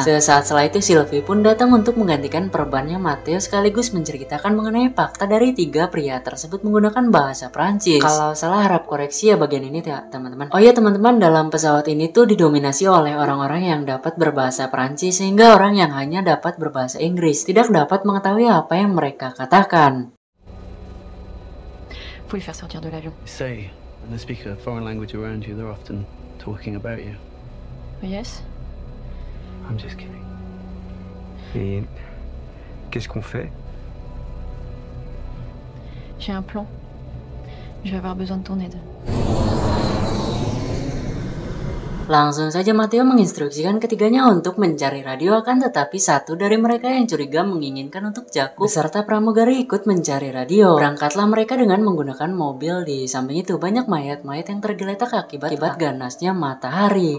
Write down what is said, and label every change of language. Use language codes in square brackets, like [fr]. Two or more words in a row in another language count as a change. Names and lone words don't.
[id] Sesaat setelah itu Sylvie pun datang untuk menggantikan perbannya Matteo sekaligus menceritakan mengenai fakta dari 3 pria tersebut menggunakan bahasa Prancis. Kalau salah harap koreksi ya bagian ini ya teman-teman. Oh ya teman-teman, dalam pesawat ini tuh didominasi oleh orang-orang yang dapat berbahasa Prancis sehingga orang yang hanya dapat berbahasa Inggris tidak dapat mengetahui apa yang mereka katakan. [fr] Faut les faire sortir de l'avion. [en] Say, when they speak a foreign language around you, they're often talking about you. Yes. I'm just kidding. [fr] Et qu'est-ce qu'on fait? J'ai un plan. Je vais avoir besoin de ton aide. [id] Langsung saja Matteo menginstruksikan ketiganya untuk mencari radio, akan tetapi satu dari mereka yang curiga menginginkan untuk Jakub beserta pramugari ikut mencari radio. Berangkatlah mereka dengan menggunakan mobil. Di samping itu banyak mayat-mayat yang tergeletak akibat ganasnya matahari.